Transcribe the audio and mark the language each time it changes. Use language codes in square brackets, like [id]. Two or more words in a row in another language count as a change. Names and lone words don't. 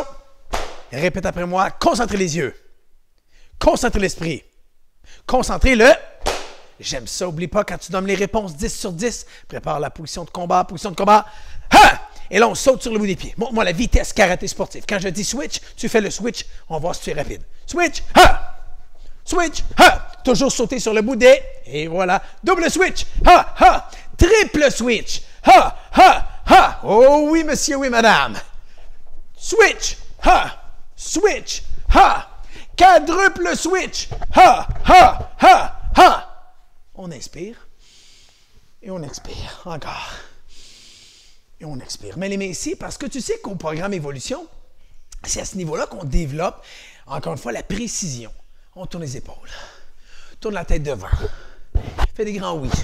[fr] Répète après moi, concentrez les yeux. Concentrez l'esprit. Concentrez le... J'aime ça. Oublie pas, quand tu donnes les réponses 10 sur 10, prépare la position de combat, position de combat. Ha! Et là, on saute sur le bout des pieds. Montre-moi la vitesse karaté sportive. Quand je dis switch, tu fais le switch. On va voir si tu es rapide. Switch, ha! Switch, ha! Toujours sauter sur le bout des... Et voilà. Double switch, ha! Ha! Triple switch, ha! Ha! Ha! Oh oui, monsieur, oui, madame. Switch, ha! Switch, ha! Quadruple switch! Ha! Ha! Ha! Ha! On inspire. Et on expire. Encore. Et on expire. Mets les mains ici parce que tu sais qu'au programme Évolution, c'est à ce niveau-là qu'on développe, encore une fois, la précision. On tourne les épaules. Tourne la tête devant. Fais des grands oui.